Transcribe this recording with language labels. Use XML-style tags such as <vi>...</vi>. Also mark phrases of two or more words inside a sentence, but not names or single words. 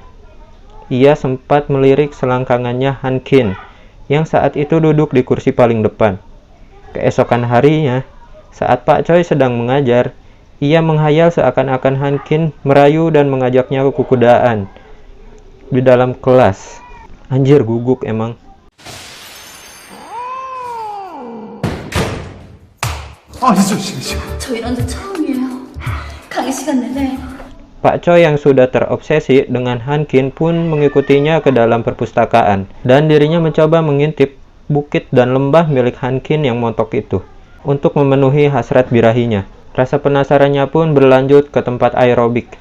<id>Ia sempat melirik selangkangannya Han Kin yang saat itu duduk di kursi paling depan. Keesokan harinya, saat Pak Choi sedang mengajar, ia menghayal seakan-akan Han Kin merayu dan mengajaknya ke kudaan di dalam kelas. Anjir, guguk emang.</id> <ko>저 이런 적 처음이에요. 강의 시간 내내</ko> <id>Pak Choi yang sudah terobsesi dengan Han Kin pun mengikutinya ke dalam perpustakaan, dan dirinya mencoba mengintip bukit dan lembah milik Han Kin yang montok itu untuk memenuhi hasrat birahinya. Rasa penasarannya pun berlanjut ke tempat aerobik.</id>